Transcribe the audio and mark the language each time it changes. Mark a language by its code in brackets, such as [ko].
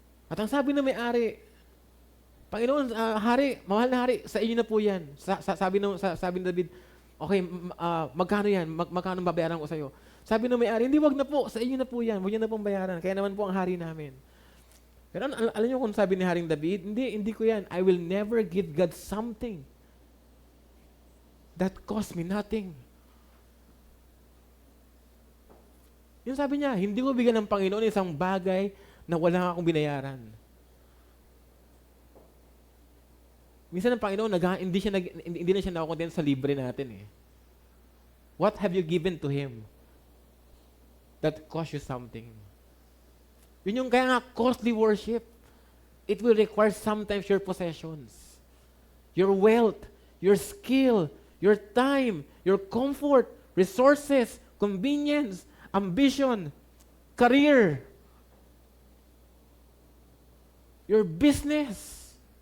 [tl] At ang sabi na may-ari, Panginoon, hari, mahal na hari, sa inyo na po yan. Sabi ni David, okay, magkano yan? Magkano babayaran ko sa iyo? Sabi ng may-ari, hindi, wag na po, sa inyo na po yan. Wag niyo na pong bayaran. Kaya naman po ang hari namin. Pero alam niyo kung sabi ni Haring David, hindi ko yan. [en] I will never give God something that cost me nothing. [tl] Yun sabi niya, hindi ko bigyan ng Panginoon isang bagay na wala akong binayaran. Minsan ang Panginoon, hindi na siya nakukontent sa libre natin eh. [en] What have you given to Him that cost you something? [tl] Yun yung kaya nga [en] costly worship. It will require sometimes your possessions, your wealth, your skill, your time, your comfort, resources, convenience, ambition, career, your business.